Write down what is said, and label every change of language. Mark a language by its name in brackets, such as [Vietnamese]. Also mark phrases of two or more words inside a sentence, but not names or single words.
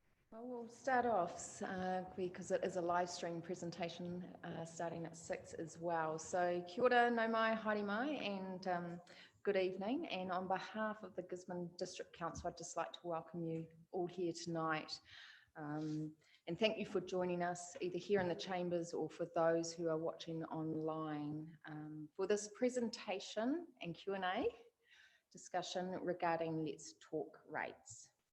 [English] Well, we'll start off because it is a live stream presentation starting at 6 as well. [Māori] So kia ora, nau mai, haere mai, [English] and good evening. And on behalf of the Gisborne District Council, I'd just like to welcome you all here tonight. And thank you for joining us either here in the chambers or for those who are watching online for this presentation and Q&A discussion regarding Let's Talk rates.